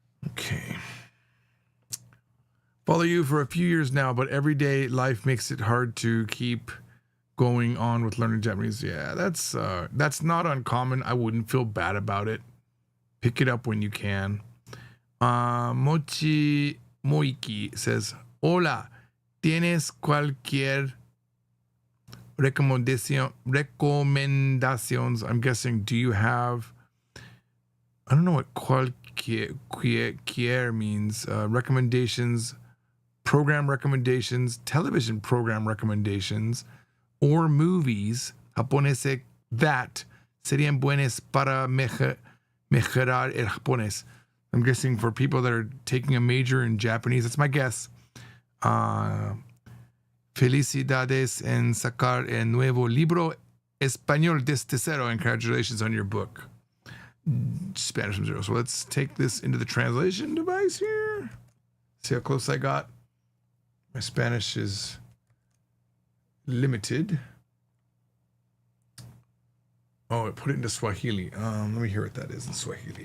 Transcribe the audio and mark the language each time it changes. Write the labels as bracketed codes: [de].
[en] Okay. Follow you for a few years now, but everyday life makes it hard to keep going on with learning Japanese. Yeah, that's not uncommon. I wouldn't feel bad about it. Pick it up when you can. [es] Mochi Moiki says, Hola, ¿tienes cualquier recomendaciones? [en] I'm guessing, do you have, I don't know what cualquier means. Recommendations, program recommendations, television program recommendations, or movies japoneses that [es] serían buenas para mejorar el japonés. [en] I'm guessing for people that are taking a major in Japanese. That's my guess. [es] Felicidades en sacar el nuevo libro español desde cero. [en] And congratulations on your book. Spanish from zero. So let's take this into the translation device here. See how close I got. My Spanish is limited. Oh, it put it into Swahili. Let me hear what that is in Swahili.